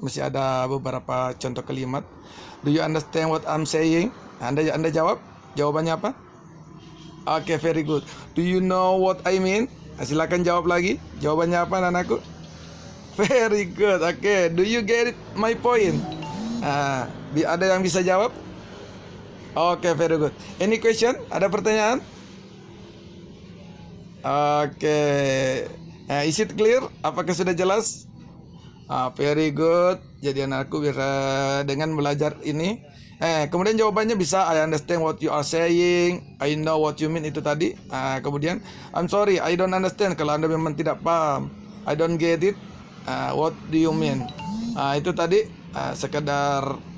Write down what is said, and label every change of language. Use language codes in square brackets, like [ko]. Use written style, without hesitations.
[id] Masih ada beberapa contoh kalimat. [en] Do you understand what I'm saying? [id] Anda jawab. Jawabannya apa? Oke, [en] very good. Do you know what I mean? [id] Silakan jawab lagi. Jawabannya apa, anakku? [en] Very good. Oke, do you get it, my point? [id] Ada yang bisa jawab? Oke, [en] very good. Any question? [id] Ada pertanyaan? [en] Oke. Is it clear? [id] Apakah sudah jelas? [en] Very good. [id] Jadi anakku bisa dengan belajar ini. Kemudian jawabannya bisa [en] I understand what you are saying, I know what you mean, [id] itu tadi. Kemudian [en] I'm sorry I don't understand, [id] kalau Anda memang tidak paham. [en] I don't get it, what do you mean? [id] Itu tadi sekedar